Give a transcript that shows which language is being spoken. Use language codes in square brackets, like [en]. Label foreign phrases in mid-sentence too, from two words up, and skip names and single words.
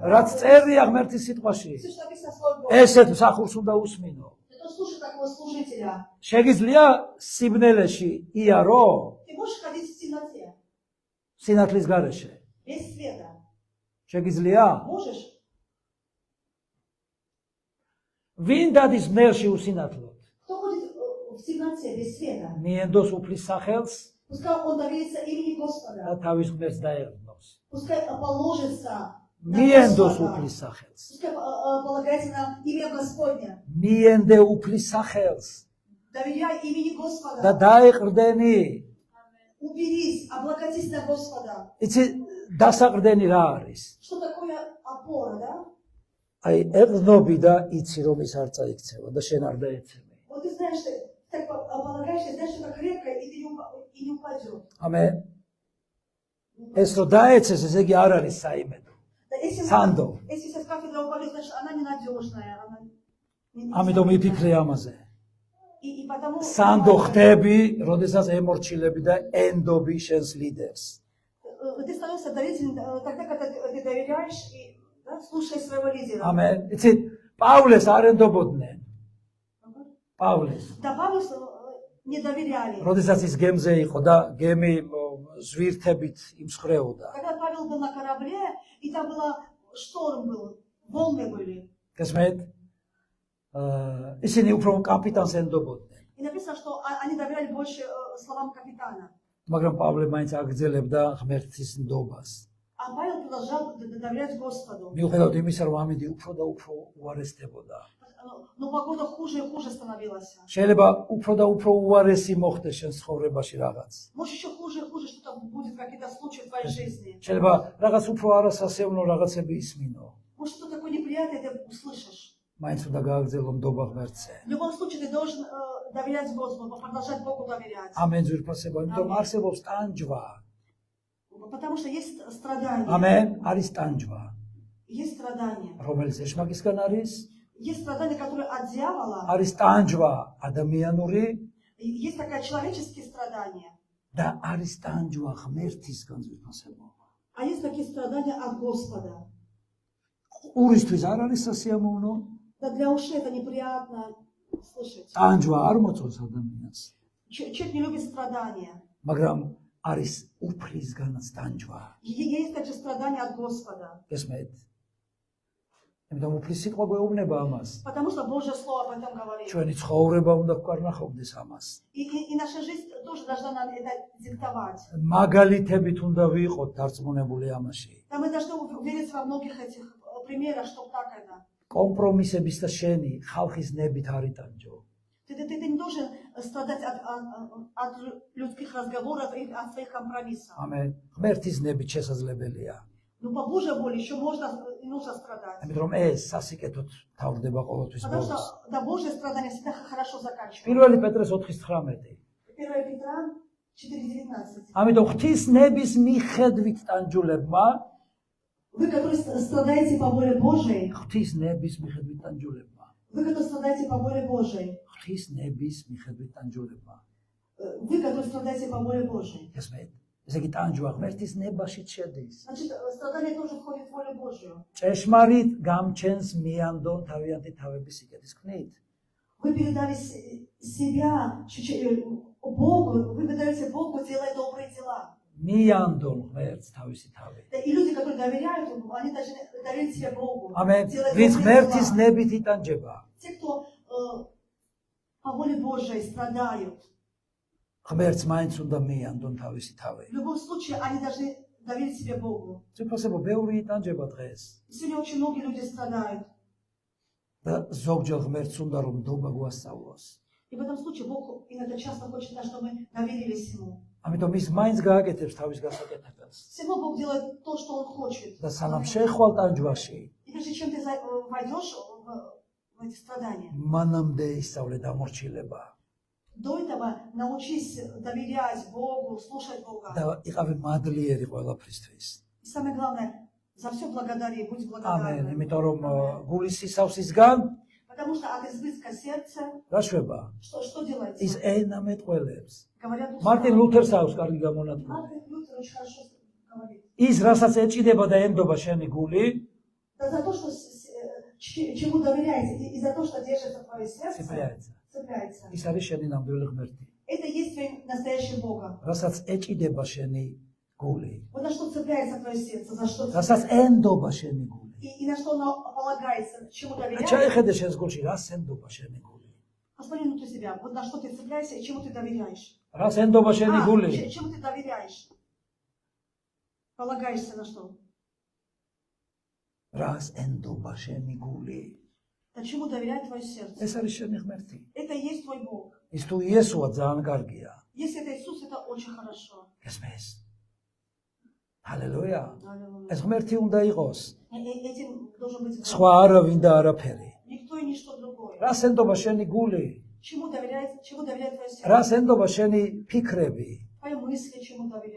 [ka] რაც [ru] правду. [ka] წერია ღმერთის სიტყვაში, [ru] Все, что написано в Слове Божьем. [ka] ესეთ მსახურს უნდა უსმინო. [ru] Ты то слушай такого служителя. [ka] შეგიძლია სიბნელეში იარო [ru] Ты можешь ходить в темноте, [ka] სინათლის გარეშე. [ru] без света. [ka] შეგიძლია [ru] Можешь? [ka] ვინ დადის მნელში усინათლოდ? [ru] Кто ходит в темноте, без света? [ka] მიენდოს უფლის სახელს [ru] Пускай он доверится имени [ka] და [ru] Господа. [ka] თავის ღმერთს დაერდნოს. [ru] Пускай положится [ka] მიენდოს უფლის სახელს. [ru] Пускай полагается на имя Господня. [ka] მიენდე უფლის სახელს [ru] Доверяй имени [ka] და [ru] Господа. [ka] დაეყრდენი. [ru] Уберись, облаготись на Господа. [ka] იცი დასაყრდენი რა არის? [ru] Что такое опора, да? [ka] აი ეყრდნობი და იცი რომ ის არ წაიქცევა და შენ არ დაეცემი. [ru] Вот ты знаешь, что ты так полагаешься, знаешь, что это крепко, и ты не упадет. [ka] ამენ. ეს რომ დაეცეს, ესე იგი არ არის საიმედო. [ru] Да, если Сандо. если сейчас кафедра упадет, значит, она ненадежная. Она [ka] ამიტომ იფიქრე амазе. [ru] И потому... [ka] სანდო ხდები, როდესაც ემორჩილები და ენდობი შენს ლიდერს. [ru] Ты становишься доверителем тогда, когда ты доверяешь и да, слушаешь своего лидера. [ka] ამენ. იცი პავლეს არ ენდობოდნენ. პავლეს. [ru] Да, Павлу не доверяли. [ka] როდესაც ის გემზე იყო და გემი ზვირთებით იმსხვრეოდა. [ru] Когда Павел был на корабле, и там был шторм был, волны были. [ka] გესმით? ისინი უფრო კაპიტანს ენდობოდნენ. [ru] И написано, что они доверяли больше словам капитана. [ka] მაგრამ პავლე მაინც აგრძელებდა ღმერთის ნდობას. [ru] А Павел продолжал доверять Господу. [ka] მიუხედავად იმისა, რომ ამინდი უფრო და უფრო უარესდებოდა. [ru] Но погода хуже и хуже становилась. [ka] შეიძლება უფრო და უფრო უარესი მოხდეს შენ ცხოვრებაში რაღაც. [ru] Может, еще хуже и хуже что-то будет, какие-то случаи в твоей жизни. [ka] შეიძლება რაღაც უფრო არასასიამოვნო რაღაცები ისმინო. [ru] Может, что-то такое неприятное ты услышишь. [ka] მაინც უნდა გააგრძელო ნდობა ღმერთზე. [ru] В любом случае, ты должен доверять Господу, продолжать Богу доверять. [ka] ამენ ძვირფასება, იმიტომ არსებობს ტანჯვა. [ru] Потому что есть страдания. [ka] ამენ, არის ტანჯვა. [ru] Есть страдания. [ka] რომელიც ეშმაკისგან არის, [ru] Есть страдания, которые от дьявола. [ka] არის ტანჯვა ადამიანური [ru] Есть такая человеческие страдания. [ka] და არის ტანჯვა ღმერთისგან ძვირფასება. [ru] А есть такие страдания от Господа. [ka] ყურისთვის არ არის სასიამოვნო, [ru] Да для ушей это неприятно слышать. [ka] ტანჯვა არ მოწონს ადამიანს, [ru] Человек не любит страдания. [ka] მაგრამ არის უფლისგანაც ტანჯვა. Есть также страдания от Господа. გესმით? იმიტომ უფლის სიტყვა გვეუბნება ამას. [ru] Потому что Божье Слово об этом говорит. [ka] ჩვენი ცხოვრება უნდა გვკარნახობდეს ამას. [ru] И наша жизнь тоже должна нам это диктовать. [ka] მაგალითებით უნდა ვიყოთ დარწმუნებული ამაში. [ru] Да мы должны увериться во многих этих примерах, что так это. [ka] კომპრომისების და შენი ხალხის ნებით არ იტანჯო. Ты не должен страдать от людских разговоров и от своих компромиссов. ამენ. ღმერთის ნებით შესაძლებელია. [ru] Но по Божьей воле еще можно и нужно страдать. [ka] ამიტომ რომ ეს სასიკეთოდ თავდება ყოველთვის [ru] Потому что [ka] ბოლოს. [ru] да, Божье страдание всегда хорошо заканчивается. [ka] 1 პეტრეს 4:19. [ru] 1 Петра 4:19. [ka] ამიტომ ღვთის ნების მიხედვით ტანჯულებმა, [ru] Вы, которые страдаете по воле Божией, [ka] ღვთის ნების მიხედვით ტანჯულებმა, [ru] вы, которые страдаете по воле Божией, [ka] ღვთის ნების მიხედვით ტანჯულებმა. [ru] вы, которые страдаете по воле Божией. [ka] ესმეთ, ესე იგი ტანჯვა ღმერთის ნებაში შედის. [ru] Значит, страдание тоже входит в волю Божью. [ka] ჭეშმარიტ გამჩენს მიანდონ თავიანთი თავების სიკეთის ქნით. [ru] Вы передали себя Богу, вы передаете Богу, делая добрые дела. [ka] მიანდონ ღმერთს თავისი თავი. [ru] Да, и люди, которые доверяют Ему, они должны доверить себя Богу. [ka] ამენ [ru] делать [ka] ვის [ru] добрые [ka] ღმერთის [ru] дела. [ka] ნებით იტანჯება. [ru] Те, кто по воле Божией страдают, [ka] ღმერთს მაინც უნდა მიანდონ თავისი თავი. [ru] в любом случае они должны доверить себе Богу. [ka] ციფროსებო ბევრი იტანჯება დღეს. [ru] Сегодня очень многие люди страдают. [ka] და ზოგჯერ ღმერთს უნდა რომ ნდობა გვასწავლოს. [ru] И в этом случае Бог иногда часто хочет, чтобы мы доверились Ему. [ka] ამიტომ ის მაინც გააკეთებს თავის გასაკეთებელს. [ru] Всего Бог делает то, что Он хочет. [ka] და სანამ შეხვალ ტანჯვაში, [ru] И прежде чем ты войдешь в эти страдания, [ka] მანამდე ისწავლე დამორჩილება [ru] до этого научись доверять Богу, слушать Бога. [ka] და იყავი მადლიერი ყველაფრისთვის. [ru] И самое главное, за все благодари, будь [ka] ამენ, [ru] благодарен. [ka] იმიტომ რომ გულის სისავსისგან [ru] Потому что от избытка сердца, [ka] რა შვება? [ru] что делается? [ka] ის ენა მეტყველებს. [ru] Говорят, [ka] მარტინ ლუთერს აქვს კარგი გამონათლება. [ru] Мартин Лютер очень хорошо говорит. [ka] ის რასაც ეჭიდება და ენდობა შენი გული, [ru] Да за то, что чему доверяете, и за то, что держится твое сердце, [ka] ციფრიაეცა. [ru] цепляется. [ka] ის არის შენი ნამდვილი ღმერთი. [ru] Это и есть твой настоящий Бога. [ka] რასაც ეჭიდება შენი გული, [ru] Вот на что цепляется твое сердце, за что [ka] რასაც ენდობა შენი გული. [ru] и на что оно полагается, чему доверяешь. [ka] ჩაიხედე შენს გულში, რას ენდობა შენი гули. [ru] Посмотри внутрь себя, вот на что ты цепляешься и чему ты доверяешь. [ka] რას ენდობა შენი გული? [ru] Чему ты доверяешь? Полагаешься на что? [ka] რას ენდობა შენი გული? [ru] Да чему доверяет твое сердце? [ka] ეს არის შენი ღმერთი. [ru] Это и есть твой Бог. [ka] ის თუ იესოა ძალიან კარგია. Если это Иисус, это очень хорошо. გესმის? ჰალელუია. [ru] Аллилуйя. [ka] ეს ღმერთი უნდა იყოს. [ru] Этим должен быть Бог. [ka] სხვა არავინ და არაფერი. [ru] Никто и ничто другое. [ka] რას ენდობა შენი გული? [ru] Чему доверяет твое сердце? [ka] რას ენდობა შენი ფიქრები? [ru] Твои мысли чему доверяют?